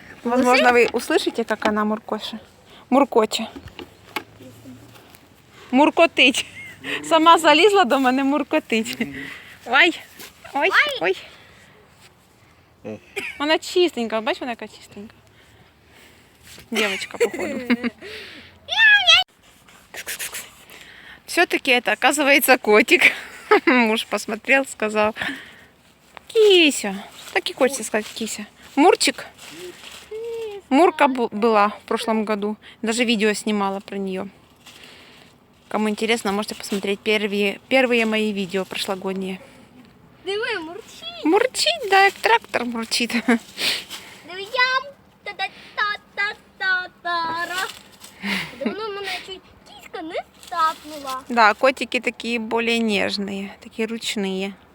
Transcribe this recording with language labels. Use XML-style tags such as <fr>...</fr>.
<ru>Возможно, вы услышите, как она муркоша.</ru> <uk>Муркоче. Муркотить. Сама залізла до мене муркотить. Ой, ой, ой. Вона чистенька, бачиш, вона яка чистенька.</uk> <ru>Девочка, походу. Все-таки это, оказывается, котик. Муж посмотрел, сказал: Кися. Так и хочется сказать Кися. Мурчик. Мурка была в прошлом году. Даже видео снимала про нее. Кому интересно, можете посмотреть первые мои видео прошлогодние.</ru> <uk>Диви, мурчить. Мурчить,</uk> <ru>да,</ru> <uk>як трактор мурчить. Диви, ям. Та-та-та-та-та-та-ра. Давно мене чуть кіська не стапнула.</uk> <ru>Да, котики такие более нежные, такие ручные.</ru>